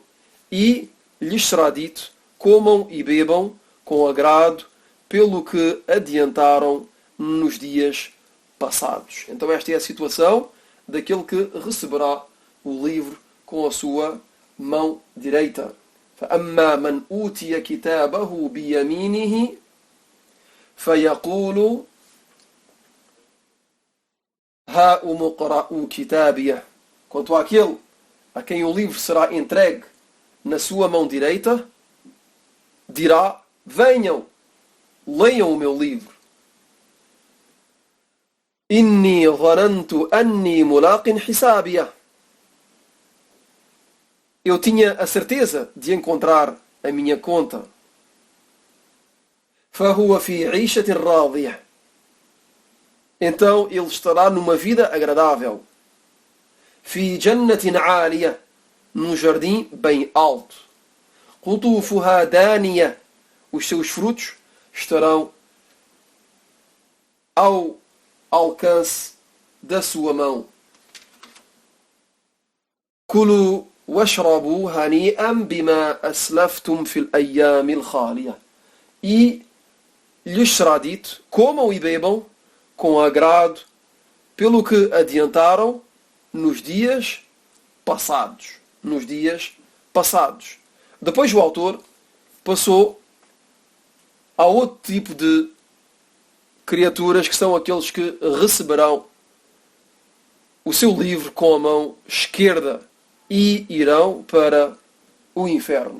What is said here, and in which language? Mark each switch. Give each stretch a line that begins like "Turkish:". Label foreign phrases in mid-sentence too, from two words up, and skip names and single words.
Portuguese: E lhes será dito: comam e bebam com agrado pelo que adiantaram nos dias passados. Então esta é a situação daquele que receberá o livro com a sua mão direita.
Arabic: فَأَمَّا مَنْ أُوتِيَ كِتَابَهُ بِيَمِينِهِ فَيَقُولُ هَاؤُمُ اقْرَءُوا كِتَابِيَهْ.
Portuguese: Quanto àquele a quem o livro será entregue na sua mão direita, dirá: venham, leiam o meu livro.
Arabic: إِنِّي ظَنَنْتُ أَنِّي مُلَاقٍ حِسَابِيَهْ.
Portuguese: Eu tinha a certeza de encontrar a minha conta.
Arabic: فَهُوَ فِي عِيشَةٍ رَاضِيَةٍ.
Portuguese: Então ele estará numa vida agradável.
Arabic: في جنة عالية.
Portuguese: Num jardim bem alto.
Arabic: قُطُوفُهَا دَانِيَةٌ.
Portuguese: Os seus frutos estarão ao alcance da sua mão.
Arabic: كُلُوا وَاشْرَبُوا هَنِيئًا بِمَا أَسْلَفْتُمْ فِي الْأَيَّامِ الْخَالِيَةِ.
Portuguese: E lhes será dito: comam e bebam com agrado pelo que adiantaram nos dias passados. Nos dias passados. Depois o autor passou a outro tipo de criaturas, que são aqueles que receberão o seu livro com a mão esquerda e irão para o inferno.